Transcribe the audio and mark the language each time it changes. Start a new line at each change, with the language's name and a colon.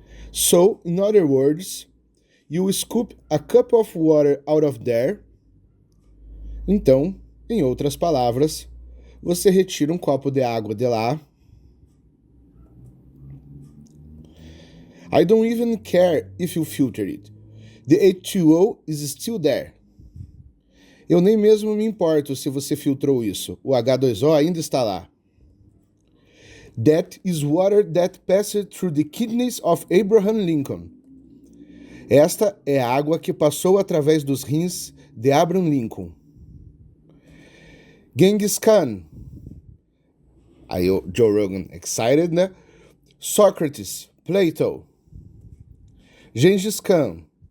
English: So, in other words, you scoop a cup of water out of there.
Portuguese: Então, em outras palavras, você retira um copo de água de lá.
English: I don't even care if you filter it. The H2O is still there.
Portuguese: Eu nem mesmo me importo se você filtrou isso. O H2O ainda está lá.
English: That is water that passed through the kidneys of Abraham Lincoln.
Portuguese: Esta é a água que passou através dos rins de Abraham Lincoln. Genghis Khan. Aí o Joe Rogan excited, né? Socrates, Plato. Gengis Khan.